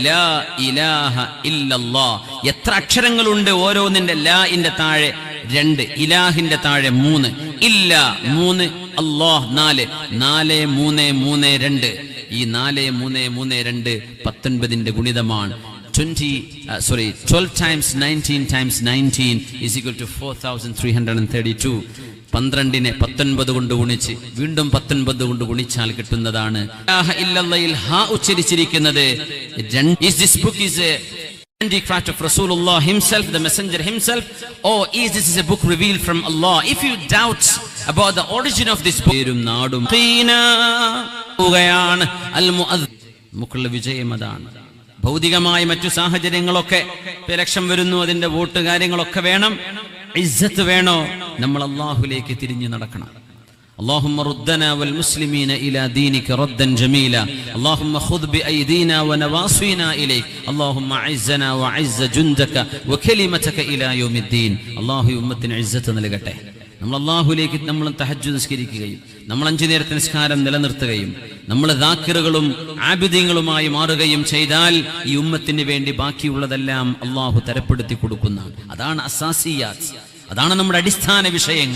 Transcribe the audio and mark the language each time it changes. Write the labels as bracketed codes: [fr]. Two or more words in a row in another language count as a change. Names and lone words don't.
[ar] لا إله إلا الله. [ml] എത്ര അക്ഷരങ്ങളുണ്ട് ഓരോന്നിന്റെ ലാ ഇന്റെ താഴെ 2, ഇലാഹിന്റെ താഴെ 3, ഇല്ലാ 3, അല്ലാഹ് 4. 4, 3, 3, 2. ഈ 4, 3, 3, 2 19ന്റെ ഗുണിതമാണ്. [en] 12 times 19 times 19 is equal to 4332. [ml] 12നെ 19 കൊണ്ട് ഗുണിച്ച് വീണ്ടും 19 കൊണ്ട് ഗുണിച്ചാൽ കിട്ടുന്നതാണ്. ഇല്ലല്ലയിൽ ഹാ ഉച്ചരിച്ചിരിക്കുന്നത്. [en] This book is a handicraft of Rasulullah himself, the messenger himself, or is this a book revealed from Allah? If you doubt about the origin of this book, [ml] നാടും നമുക്കുള്ള വിജയം അതാണ്. ഭൗതികമായ മറ്റു സാഹചര്യങ്ങളൊക്കെ ഇലക്ഷൻ വരുന്നു, അതിന്റെ വോട്ട് കാര്യങ്ങളൊക്കെ വേണം. ഇസ്സത്ത് വേണോ? നമ്മൾ അല്ലാഹുവിലേക്ക് തിരിഞ്ഞു നടക്കണം. [ar] اللهم ردنا والمسلمين إلى دينك ردا جميلا. اللهم خذ بأيدينا ونواصينا إليك. اللهم عزنا وعز جندك وكلمتك إلى يوم الدين. [ml] الله ഉമ്മത്തിന് ഇസ്സത്ത് നൽകട്ടെ. നമ്മൾ അല്ലാഹുവിലേക്ക് നമ്മൾ തഹജ്ജുദ് നിസ്കരിക്കുകയും നമ്മൾ 5 നേരത്തെ നിസ്കാരം നിലനിർത്തുകയും നമ്മൾ ദാക്കിറുകളും ആബിദീങ്ങളുമായി മാറുകയും ചെയ്താൽ ഈ ഉമ്മത്തിന് വേണ്ടി ബാക്കിയുള്ളതെല്ലാം അല്ലാഹു തരപ്പെടുത്തി കൊടുക്കുന്നതാണ്. അതാണ് അസാസിയാത്ത്. അതാണ് നമ്മുടെ അടിസ്ഥാന വിഷയങ്ങൾ.